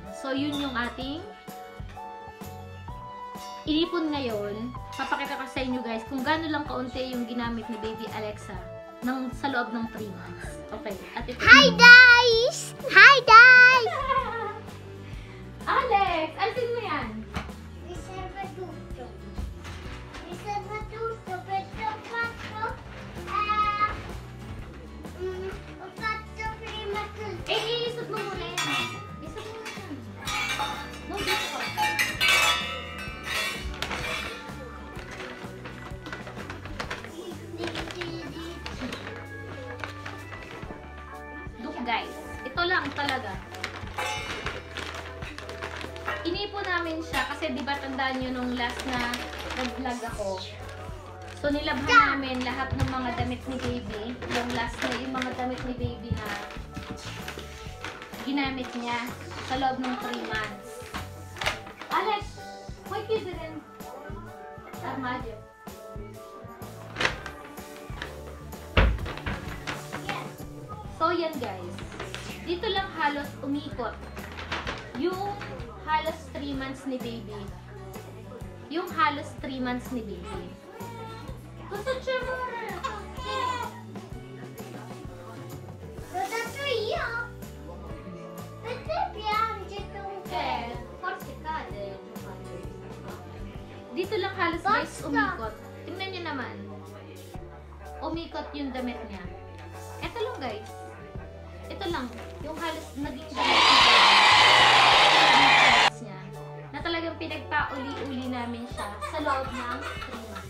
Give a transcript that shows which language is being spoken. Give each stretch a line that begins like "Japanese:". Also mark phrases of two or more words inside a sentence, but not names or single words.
Filipino: So, yun yung ating inipon ngayon. Papakita ko sa inyo guys kung gaano lang kaunti yung ginamit ni Baby Alexa sa loob ng 3 months. Okay, at ito. Hi guys! Hi guys! Alex, alisin mo yan.
Italian: Riserva tutto. Riserva tutto perché ho fatto prima tutto.
Filipino: Isot mo muna yan. Isot mo muna yan. No, dito ka.
English: Look guys,
Filipino: ito lang talaga. Inipo namin siya kasi di ba tandaan nyo nung last na nag-vlog ako. So nilabhan namin lahat ng mga damit ni baby. Yung last na yung mga damit ni baby na ginamit niya sa loob ng 3 months.
English: Alex, why you didn't armadyo?
Filipino: So yan guys, dito lang halos umikot yung halos 3 months ni baby. Yung halos 3 months ni baby. Gusto siya mo
Italian: L'ho dato io. Perché piange tu? forse cade.
Filipino: Dito lang halos guys Basta. umikot. Tingnan nyo naman. Umikot yung damit niya. Ito lang guys. Ito lang. Yung halos naging damit niya. Na talagang pinagpauli-uli namin siya sa loob ng 3 months.